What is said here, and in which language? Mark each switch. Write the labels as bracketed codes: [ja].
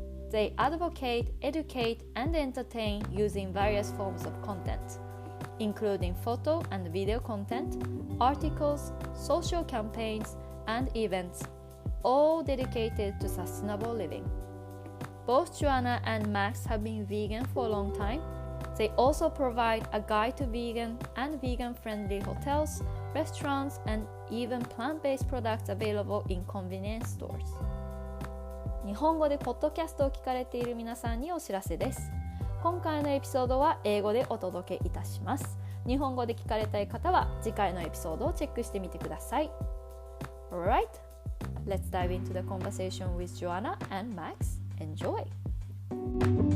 [en] They advocate, educate, and entertain using various forms of content, including photo and video content, articles, social campaigns, and events, all dedicated to sustainable living. Both Joanna and Max have been vegan for a long time. They also provide a guide to vegan and vegan-friendly hotels, restaurants, and even plant-based products available in convenience stores. [ja] 日本語でポッドキャストを聞かれている皆さんにお知らせです。今回のエピソードは英語でお届けいたします。日本語で聞かれたい方は次回のエピソードをチェックしてみてください。 [en] Alright, let's dive into the conversation with Joanna and Max. Enjoy!